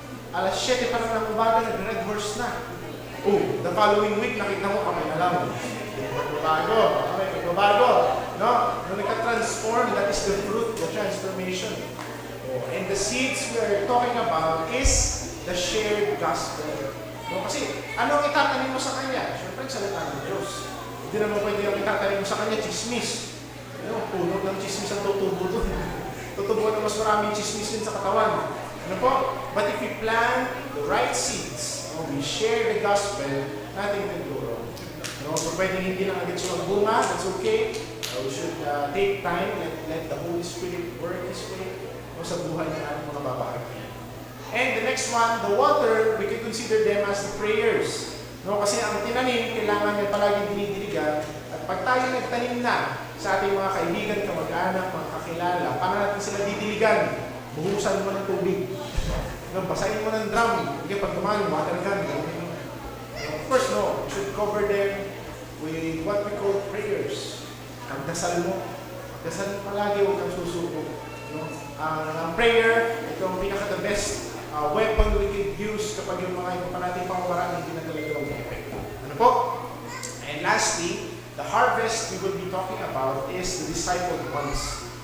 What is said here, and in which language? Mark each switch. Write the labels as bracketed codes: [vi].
[tl] Alas 7 pa lang ng umaga, nag-red horse na. [en] Oh, the following week, [tl] nakita mo kami na lang. Magbabago. No? Nung nagka-transform, [en] that is the fruit, the transformation. Oh, and the seeds we are talking about is the shared gospel. [tl] No? Kasi, ano ang itatanim mo sa Kanya? Siyempre, salita ng Diyos. Hindi naman pwede yung itatanim mo sa Kanya, chismis. Puno ng chismis ang tutubo doon. Tutubo na mas maraming chismis yun sa katawan. Ano po? [en] But if we plant the right seeds, we share the gospel, nothing can go wrong. No? [tl] So pwede hindi lang agad siya magbunga, [en] that's okay. We should take time, let the Holy Spirit work His way [tl] sa buhay ng ating mga babae. [en] And the next one, the water, we can consider them as the prayers. [tl] No? Kasi ang tinanim, kailangan niya palaging dinidiligan. At pag tayo nagtanim na sa ating mga kaibigan, kamag-anak, mga kakilala, paano natin sila didiligan? Buhusan mo ng tubig. No? Basahin mo ng drum. Hindi pag dumaan, water gun. [en] Of course, no. You should cover them with what we call prayers. [tl] Ang dasal mo. Dasal mo palagi, huwag kang susuko. No? Ang prayer, ito ang pinaka- [en] the best weapon we can use [tl] kapag yung mga iba pa natin pangwaraan hindi na talaga mag-effect. Ano po? [en] And lastly, the harvest we will be talking about is the discipled ones.